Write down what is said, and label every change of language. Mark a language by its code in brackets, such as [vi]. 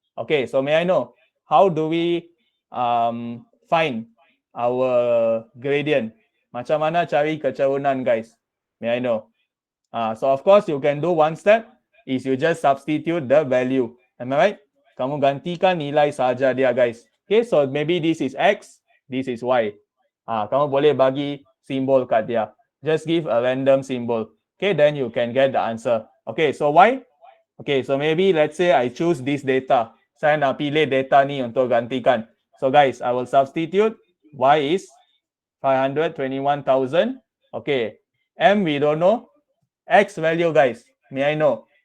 [en] Okay, so may I know how do we find our gradient? [ms] Macam mana cari kecerunan, guys? [en] May I know? So of course you can do one step is you just substitute the value. Am I right? [ms] Kamu gantikan nilai saja dia, guys. [en] Okay, so maybe this is x, this is y. [ms] Kamu boleh bagi simbol kat dia. [en] Just give a random symbol. Okay, then you can get the answer. Okay, so y? Okay, so maybe let's say I choose this data. [ms] Saya nak pilih data ni untuk gantikan. [en] So guys, I will substitute y is 521,000. Okay, m we don't know. X value, guys, may I know?